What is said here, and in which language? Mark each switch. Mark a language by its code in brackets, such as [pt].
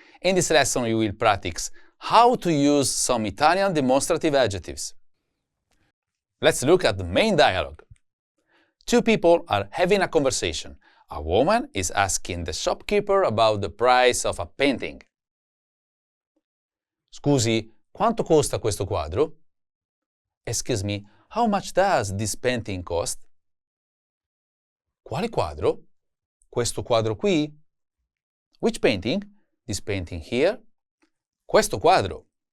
[en] In this lesson, you will practice how to use some Italian demonstrative adjectives. Let's look at the main dialogue. Two people are having a conversation. A woman is asking the shopkeeper about the price of a painting. [it] Scusi, quanto costa questo quadro? [en] Excuse me, how much does this painting cost? [it] Quale quadro? Questo quadro qui? [en] Which painting? This painting here? [it] Questo quadro.